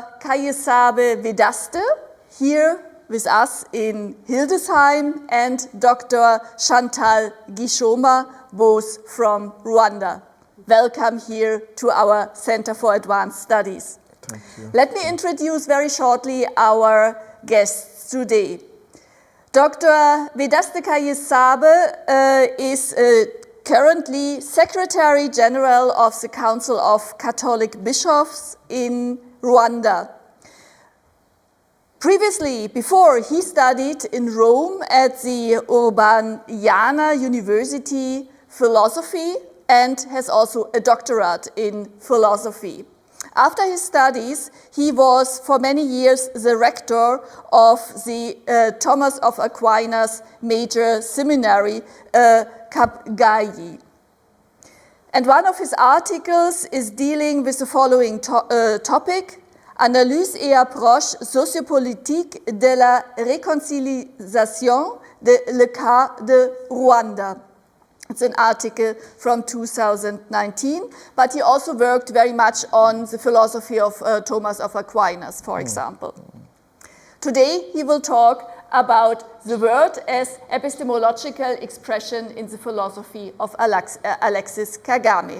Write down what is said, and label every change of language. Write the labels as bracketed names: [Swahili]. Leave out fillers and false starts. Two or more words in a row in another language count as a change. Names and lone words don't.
[English] Kayisabe Vedaste here with us in Hildesheim and Dr. Chantal Gishoma, both from Rwanda. Welcome here to our Center for Advanced Studies. Thank you. Let me introduce very shortly our guests today. Dr. Vedaste Kayisabe is currently Secretary General of the Council of Catholic Bishops in Rwanda. Previously, before, he studied in Rome at the Urbaniana University philosophy and has also a doctorate in philosophy. After his studies, he was for many years the rector of the Thomas of Aquinas Major Seminary, Kapgayi. And one of his articles is dealing with the following topic: [French] Analyse et approche sociopolitique de la réconciliation de le cas de Rwanda. [English] It's an article from 2019, but he also worked very much on the philosophy of Thomas of Aquinas, for example. Today he will talk about the word as epistemological expression in the philosophy of Alexis Kagame.